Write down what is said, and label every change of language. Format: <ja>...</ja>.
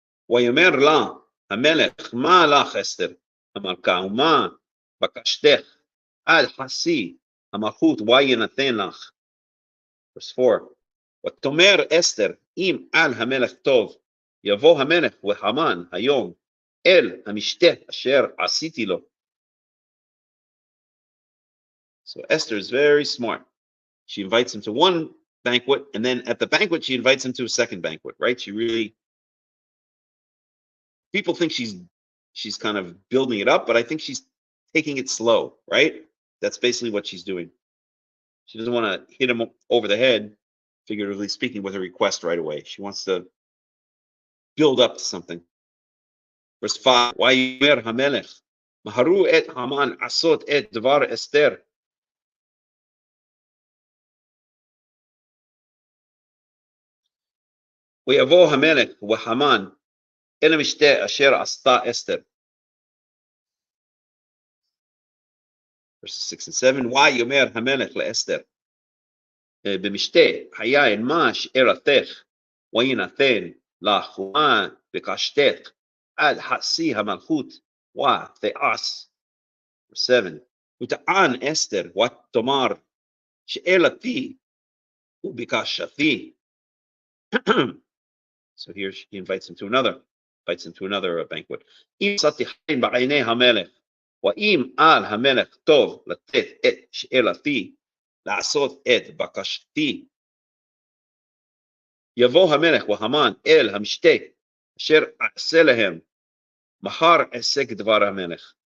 <he>ויאמר לה המלך, מה לך אסתר המלכה, ומה בקשתך עד חצי המלכות ויינתן לך.</he> <en>Verse 4.</en> <he>ותאמר אסתר, אם על המלך טוב, יבוא המלך והמן היום אל המשתה אשר עשיתי לו.</he> <en>So Esther is very smart. She invites him to one banquet, and then at the banquet she invites him to a second banquet, right? She really, people think she's kind of building it up, but I think she's taking it slow, right? That's basically what she's doing. She doesn't want to hit him over the head, figuratively speaking, with a request right away. She wants to build up to something. Verse 5.</en> <he>ויאמר המלך, מהרו את המן עשות את דבר אסתר. ויבוא המלך והמן אל המשתה אשר עשתה אסתר.</he> <en>Verses 6 and 7.</en> <he>ויאמר המלך לאסתר, במשתה היין מה שאלתך ויינתן לך ומה בקשתך עד חצי המלכות ותעש.</he> <en>Verse 7.</en> <he>ותען אסתר ותאמר שאלתי ובקשתי.</he> <en>So here he invites him to another banquet.</en> <he>אם מצאתי חן בעיני המלך, ואם על המלך טוב לתת את שאלתי, לעשות את בקשתי, יבוא המלך והמן אל המשתה, אשר אעשה להם, מחר אעשה כדבר המלך.</he>